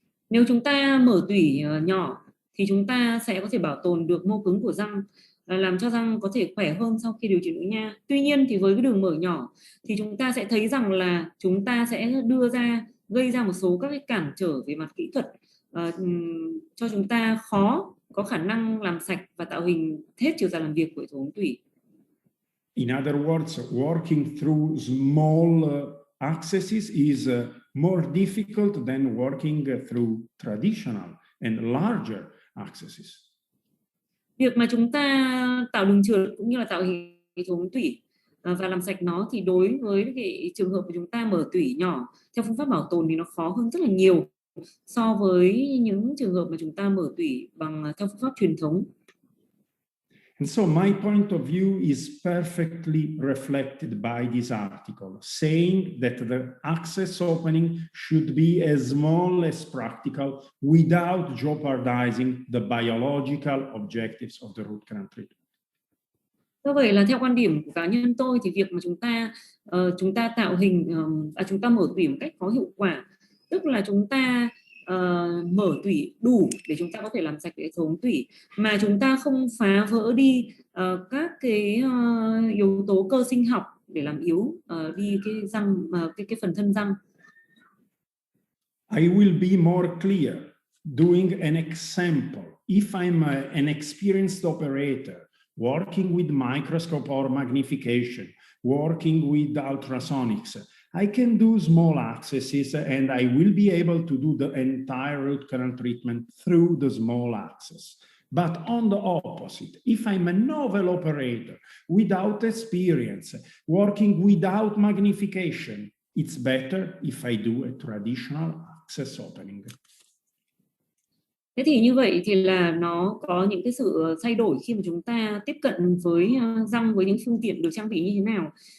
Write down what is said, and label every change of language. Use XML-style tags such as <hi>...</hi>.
<vi>Nếu chúng ta mở tủy nhỏ thì chúng ta sẽ có thể bảo tồn được mô cứng của răng, làm cho răng có thể khỏe hơn sau khi điều trị nội nha. Tuy nhiên thì với cái đường mở nhỏ thì chúng ta sẽ thấy rằng là chúng ta sẽ gây ra một số các cái cản trở về mặt kỹ thuật, cho chúng ta khó có khả năng làm sạch và tạo hình hết chiều dài làm việc của hệ thống tủy.</vi> <en>In other words, working through small accesses is more difficult than working through traditional and larger accesses.</en> <vi>Việc mà chúng ta tạo đường trượt cũng như là tạo hình hệ thống tủy và làm sạch nó, thì đối với cái trường hợp của chúng ta mở tủy nhỏ theo phương pháp bảo tồn thì nó khó hơn rất là nhiều so với những trường hợp mà chúng ta mở tủy theo phương pháp truyền thống.</vi> <en>And so my point of view is perfectly reflected by this article, saying that the access opening should be as small as practical without jeopardizing the biological objectives of the root canal treatment.</en> <vi>Do vậy là theo quan điểm của cá nhân tôi thì việc mà chúng ta tạo hình, chúng ta mở tủy một cách có hiệu quả, tức là chúng ta mở tủy đủ để chúng ta có thể làm sạch hệ thống tủy, mà chúng ta không phá vỡ đi các cái yếu tố cơ sinh học để làm yếu đi cái răng, cái phần thân răng.</vi> <en>I will be more clear doing an example. If I'm an experienced operator working with microscope or magnification, working with ultrasonics, I can do small accesses and I will be able to do the entire root canal treatment through the small access. But on the opposite, if I'm a novel operator without experience, working without magnification, it's better if I do a traditional access opening.</en> <vi>Thế thì như vậy thì là nó có những cái sự thay đổi khi mà chúng ta tiếp cận với răng với những phương tiện được trang bị như thế nào.</vi>